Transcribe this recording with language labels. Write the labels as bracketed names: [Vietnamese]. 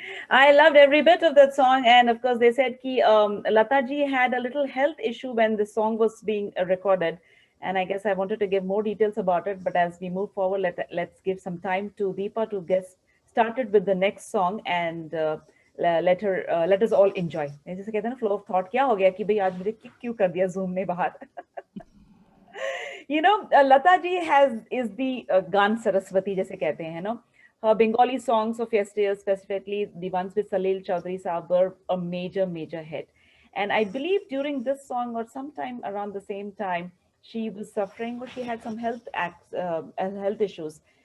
[English] I loved every bit of that song, and of course, they said ki Lata ji had a little health issue when the song was being recorded, and I guess I wanted to give more details about it. But as we move forward, let's give some time to Deepa to get started with the next song, and let us all enjoy. [Hindi] जैसे कहते हैं ना, [English] flow of thought [Hindi] क्या हो गया कि भाई आज मुझे kick क्यों कर दिया Zoom ने बाहर. [English] You know, Lata ji is the Gan Saraswati [Hindi] जैसे कहते हैं, [English] no? Her Bengali songs of yesteryear, specifically the ones with Salil Chaudhary Saab, were a major hit. And I believe during this song or sometime around the same time, she was suffering or she had some health issues.